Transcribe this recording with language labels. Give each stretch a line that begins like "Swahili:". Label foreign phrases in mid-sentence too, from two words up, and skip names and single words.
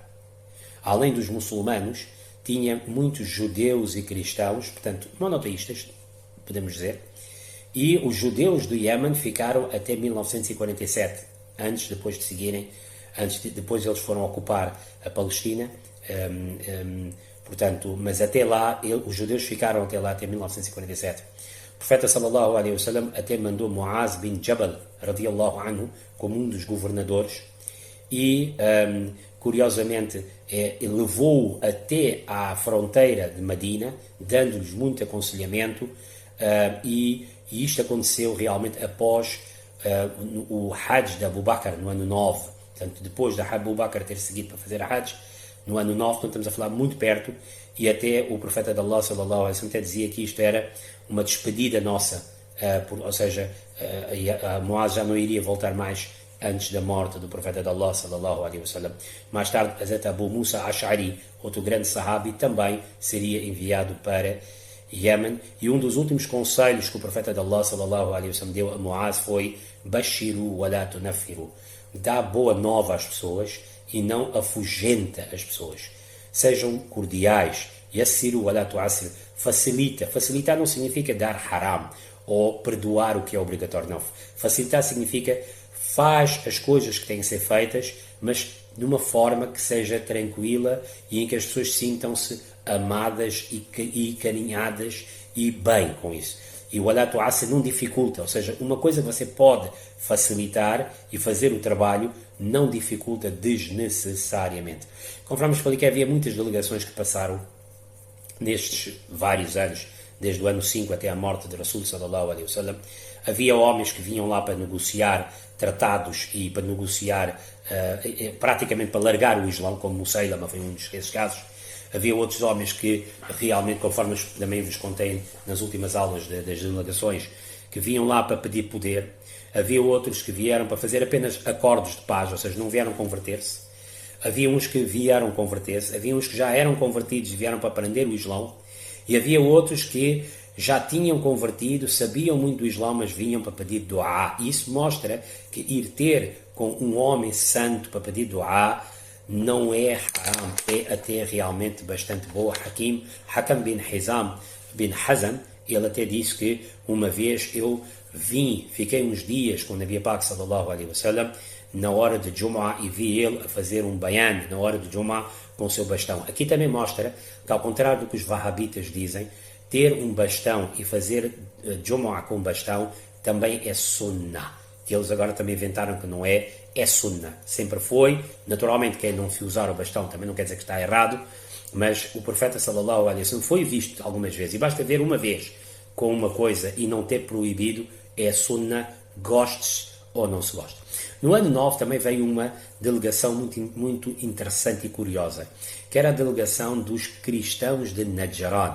Portuguese: Além dos muçulmanos, tinha muitos judeus e cristãos, portanto monoteístas, podemos dizer, e os judeus do Iêmen ficaram até 1947, depois eles foram ocupar a Palestina, portanto, mas até lá, os judeus ficaram até lá, até 1947. O profeta
Arabic: صلى الله عليه وسلم
Portuguese: até mandou Muaz bin Jabal,
Arabic: رضي الله عنه,
Portuguese: como um dos governadores, e, curiosamente, ele levou-o até à fronteira de Medina, dando-lhes muito aconselhamento, e isto aconteceu realmente após o Hajj de Abu Bakr, no ano 9. Portanto, depois de Abu Bakr ter seguido para fazer a Hajj, no ano 9, então estamos a falar muito perto, e até o profeta de Allah
Arabic: صلى الله عليه وسلم
Portuguese: até dizia que isto era uma despedida nossa, ou seja, Muaz já não iria voltar mais antes da morte do profeta de Allah
Arabic: صلى الله عليه وسلم.
Portuguese: Mais tarde, Hazrat Abu Musa Ash'ari, outro grande sahabi, também seria enviado para Iêmen, e um dos últimos conselhos que o profeta de Allah
Arabic: صلى الله عليه وسلم
Portuguese: deu a Muaz foi:
Arabic: بشروا ولا تنفروا,
Portuguese: dá boa nova às pessoas e não afugenta as pessoas. Sejam cordiais.
Arabic: يسروا ولا تعسروا,
Portuguese: facilita. Facilitar não significa dar haram ou perdoar o que é obrigatório, não. Facilitar significa faz as coisas que têm que ser feitas, mas de uma forma que seja tranquila e em que as pessoas sintam-se amadas e carinhadas e bem com isso. E o
Arabic: ولا تعسروا
Portuguese: não dificulta, ou seja, uma coisa que você pode facilitar e fazer o trabalho não dificulta desnecessariamente. Conforme expliquei, havia muitas delegações que passaram nestes vários anos, desde o ano 5 até a morte de Rasul
Arabic: صلى الله عليه وسلم.
Portuguese: Havia homens que vinham lá para negociar tratados e para negociar, praticamente para largar o Islão, como Musaylama foi um desses casos. Havia outros homens que realmente, conforme também vos contei nas últimas aulas das delegações, que vinham lá para pedir poder. Havia outros que vieram para fazer apenas acordos de paz, ou seja, não vieram converter-se. Havia uns que vieram converter-se, havia uns que já eram convertidos e vieram para aprender o Islão, e havia outros que já tinham convertido, sabiam muito do Islão, mas vinham para pedir du'a. Isso mostra que ir ter com um homem santo para pedir du'a não é haram, é até realmente bastante boa. Hakam bin Hazam, ele até disse que uma vez eu fiquei uns dias com o Nabi Pak
Arabic: صلى الله عليه وسلم
Portuguese: na hora de Jum'ah e vi ele a fazer um bayan na hora de Jum'ah com o seu bastão. Aqui também mostra que, ao contrário do que os Wahhabitas dizem, ter um bastão e fazer Jum'ah com bastão também é sunnah. Que eles agora também inventaram que não é sunnah. Sempre foi. Naturalmente, quem não se usar o bastão também não quer dizer que está errado, mas o profeta
Arabic: صلى الله عليه وسلم
Portuguese: foi visto algumas vezes, e basta ver uma vez com uma coisa e não ter proibido, é sunnah, gostes ou não se gosta. No ano 9 também veio uma delegação muito interessante e curiosa, que era a delegação dos cristãos de Najran.